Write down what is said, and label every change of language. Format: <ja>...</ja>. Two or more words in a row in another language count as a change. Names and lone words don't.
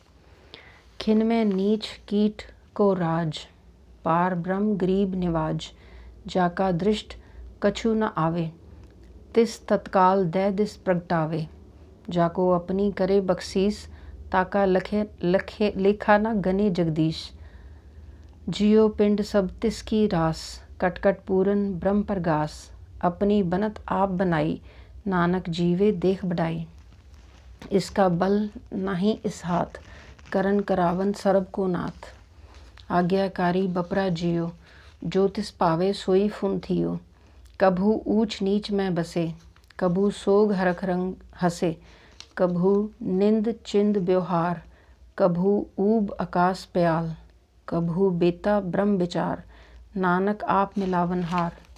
<pa>ਖਿਨ ਮਹਿ ਨੀਚ ਕੀਟ ਕਉ ਰਾਜ, ਪਾਰਬ੍ਰਹਮ ਗਰੀਬ ਨਿਵਾਜ, ਜਾ ਕਾ ਦ੍ਰਿਸਟਿ ਕਛੂ ਨ ਆਵੈ, ਤਿਸੁ ਤਤਕਾਲ ਦਹ ਦਿਸ ਪ੍ਰਗਟਾਵੈ, ਜਾ ਕਉ ਅਪੁਨੀ ਕਰੈ ਬਖਸੀਸ, ਤਾ ਕਾ ਲਖੇ ਲੇਖਾ ਨ ਗਨੈ ਜਗਦੀਸ, ਜੀਉ ਪਿੰਡੁ ਸਭੁ ਤਿਸ ਕੀ ਰਾਸਿ, ਕਟਕਟ ਪੂਰਨ ਬ੍ਰਹਮ ਪ੍ਰਗਾਸ, ਅਪਨੀ ਬਣਤ ਆਪਿ ਬਨਾਈ, ਨਾਨਕ ਜੀਵੈ ਦੇਖਿ ਬਡਾਈ, ਇਸ ਕਾ ਬਲੁ ਨਾਹੀ ਇਸੁ ਹਾਥ, ਕਰਨ ਕਰਾਵਨ ਸਰਬ ਕੋ ਨਾਥੁ, ਆਗਿਆਕਾਰੀ ਬਪੁਰਾ ਜੀਉ, ਜੋ ਤਿਸੁ ਭਾਵੈ ਸੋਈ ਫੁਨਿ ਥੀਉ, ਕਬਹੂ ਊਚ ਨੀਚ ਮਹਿ ਬਸੈ, ਕਬਹੂ ਸੋਗ ਹਰਖ ਰੰਗਿ ਹਸੈ, ਕਬਹੂ ਨਿੰਦ ਚਿੰਦ ਬਿਉਹਾਰ, ਕਬਹੂ ਊਭ ਅਕਾਸ ਪਇਆਲ, ਕਬਹੂ ਬੇਤਾ ਬ੍ਰਹਮ ਬੀਚਾਰ, ਨਾਨਕ ਆਪਿ ਮਿਲਾਵਣਹਾਰ,</pa>